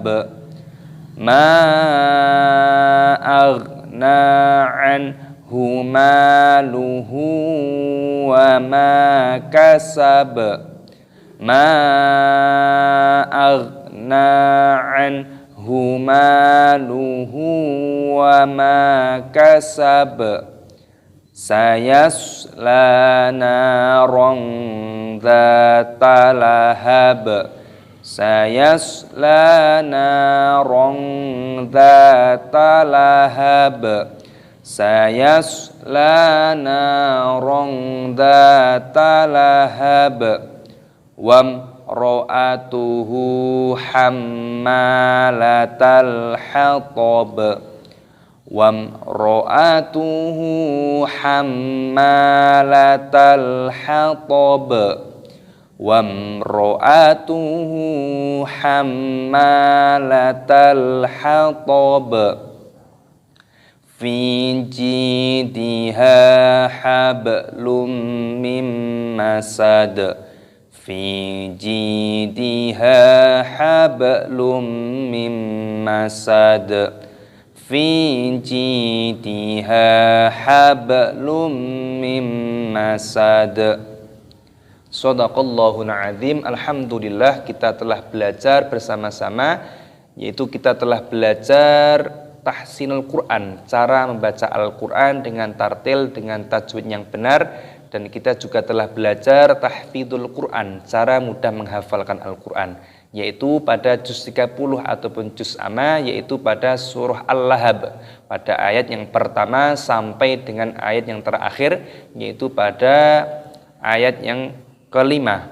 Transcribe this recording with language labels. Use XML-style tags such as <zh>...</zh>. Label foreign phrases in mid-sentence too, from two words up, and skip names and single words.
<ar>ما أغنى عنه ماله وما كسب. ما أغنى عنه ماله وما كسب. سيصلى نارا ذات لهب. سيصلى نارا ذات لهب. سيصلى نارا ذات لهب. وامرأته حمالة الحطب. وامرأته حمالة الحطب. وامرأته حمالة الحطب. في جيدها حبل من مسد. في جيدها حبل من مسد في جيدها حبل من مسد. صدق الله العظيم.</ar> <id>Alhamdulillah kita telah belajar bersama-sama, yaitu kita telah belajar</id> <ar>تحسين القرآن,</ar> <id>cara membaca Al-Quran dengan tartil, dengan tajwid yang benar, dan kita juga telah belajar</id> <ar>تحفيظ القرآن,</ar> <id>cara mudah menghafalkan Al-Quran, yaitu pada juz 30 ataupun juz amma, yaitu pada surah Al-Lahab, pada ayat yang pertama sampai dengan ayat yang terakhir, yaitu pada ayat yang kelima.</id>